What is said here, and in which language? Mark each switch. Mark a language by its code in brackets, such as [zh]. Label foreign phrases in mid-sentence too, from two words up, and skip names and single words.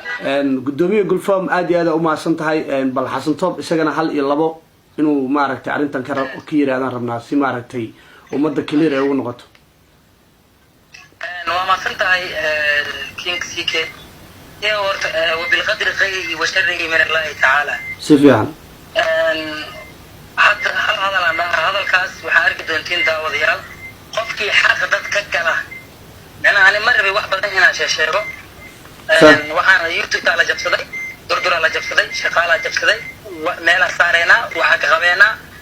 [so] Een, guddoomiye Gulfam, aad iyo aad u mahadsan tahay. Een, bal Xasan Toob isagana hal iyo labo inuu maaragtay arrintan ka ra-, ka yiraahdaan rabnaa si maaragtay ummadda clear ay ugu noqoto. Een, waa mahadsan tahay, een, King C K. Ee, horta, ee, [ar] وبالقدر خيره وشره من الله تعالى. [so] Si fiican. Een, hadda hal hadal aan dhahaa. Hadalkaas waxaa arki doontiin daawadayaal. Qofkii xaq dad ka gala. Macnaha, ani ma rabin wax badan inaan shee-, sheego. Een, Sa- waxaan YouTube-ka la jabsaday, Durduraa la jabsaday, shaqaalaa jabsaday, wa-, meelaa saareenaa, waxaa ka qabeenaa.